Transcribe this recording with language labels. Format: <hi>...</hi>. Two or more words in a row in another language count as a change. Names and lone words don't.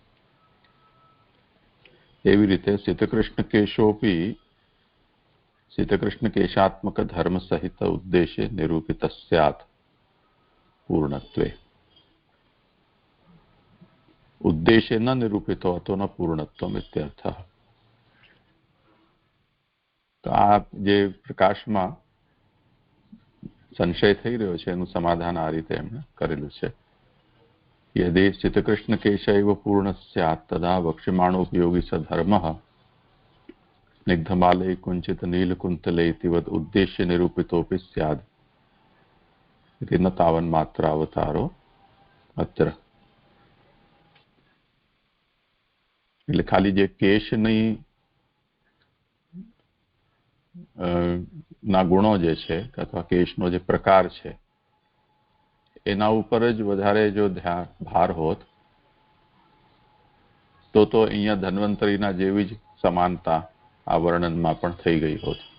<gu>એવી રીતે</gu> <sa>सीतकृष्ण केशोपी सीतकृष्ण केशात्मक धर्म सहित उद्देश्य निरूपित स्यात पूर्णत्वे. उद्देश्य न निरूपितो હતો न पूर्णत्वम इत्यर्थ.</sa> <gu>તો આ જે પ્રકાશમાં સંશય થઈ રહ્યો છે એનું સમાધાન આ રીતે એમણે કરેલું છે.</gu> <sa>यदि स्थितकृष्ण केशैव पूर्ण स्यात् तदा वक्ष्यमाणोपयोगी स धर्मः स्निग्धमाले कुंचित नीलकुंतले इतिवत् उद्देश्य निरूपितोपि स्यात् इति न तावन्मात्र अवतारो अत्र.</sa> <gu>એટલે ખાલી જે કેશની ના ગુણો જે છે અથવા કેશનો જે પ્રકાર છે એના ઉપર જ વધારે જો ભાર હોત તો અહીંયા ધન્વંતરીના જેવી જ સમાનતા આ વર્ણનમાં પણ થઈ ગઈ હોત.</gu>